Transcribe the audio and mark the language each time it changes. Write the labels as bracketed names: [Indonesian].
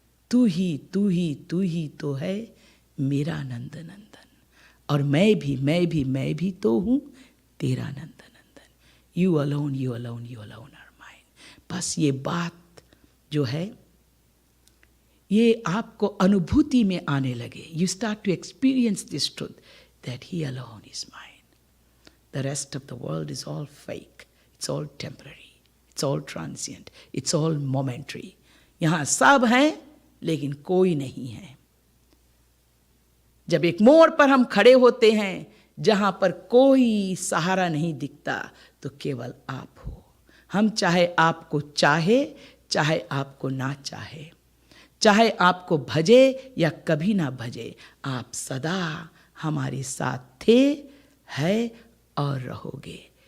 [Hindi] तू ही तो है मेरा नंद नंदन, और मैं भी तो हूं तेरा नंद नंदन. [English] You alone are mine. [Hindi] बस ये बात जो है ये आपको अनुभूति में आने लगे. [English] You start to experience this truth that He alone is mine. The rest of the world is all fake. It's all temporary. It's all transient. It's all momentary. [Hindi] यहाँ सब हैं लेकिन कोई नहीं है. जब एक मोड़ पर हम खड़े होते हैं जहां पर कोई सहारा नहीं दिखता तो केवल आप हो. हम चाहे आपको चाहे आपको ना चाहे आपको भजे या कभी ना भजे, आप सदा हमारे साथ थे, है और रहोगे.